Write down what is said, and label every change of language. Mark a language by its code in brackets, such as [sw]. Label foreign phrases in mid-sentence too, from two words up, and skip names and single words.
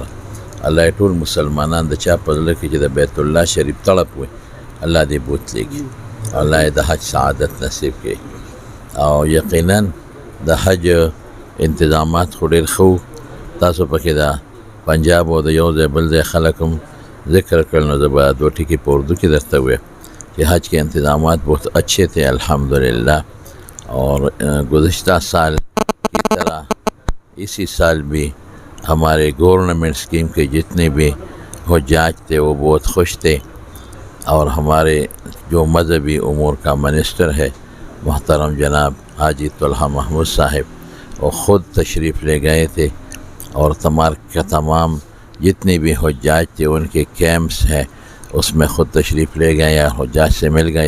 [ps] الله یې ټول مسلمانان د چا په زړه کې چې د بیت الله شریف تړپ وي الله دې بوتلېږي. الله یې د حج سعادت نصیب کړي. او یقینا د حج انتظامات خو ډېر ښه وو. تاسو پکې د پنجاب او د یو ځای بل ځای خلک هم ذکر کړل. نو زه به دو ټکي په اردو کې درته ویم [ur] کہ حج کے انتظامات بہت اچھے تھے الحمدللہ. اور گزشتہ سال کی طرح اسی سال بھی ہمارے گورنمنٹ اسکیم کے جتنے بھی حجاج تھے وہ بہت خوش تھے. اور ہمارے جو مذہبی امور کا منسٹر ہے محترم جناب حاجی طلحہ محمود صاحب وہ خود تشریف لے گئے تھے اور تمام جتنے بھی حجاج تھے ان کے کیمپس ہیں اس میں خود تشریف لے گئے یا حجاج سے مل گئے.